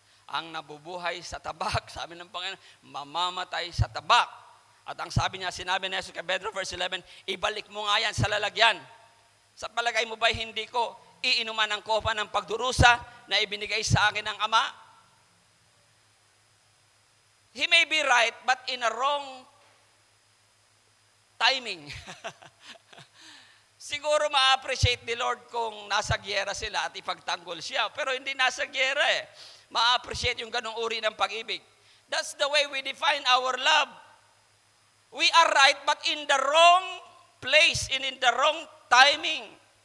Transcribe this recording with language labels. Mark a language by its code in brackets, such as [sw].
[tl] Ang nabubuhay sa tabak, sabi ng Panginoon, mamamatay sa tabak. At ang sabi niya, sinabi ni Jesus kay Pedro, verse 11, ibalik mo nga yan sa lalagyan. Sa palagay mo ba'y hindi ko iinuman ang kopa ng pagdurusa na ibinigay sa akin ng Ama? [en] He may be right, but in a wrong timing. [tl] Siguro ma-appreciate ni Lord kung nasa gyera sila at ipagtanggol siya. Pero hindi nasa gyera eh. Ma-appreciate yung ganong uri ng pag-ibig. [en] That's the way we define our love. We are right, but in the wrong place and in the wrong timing.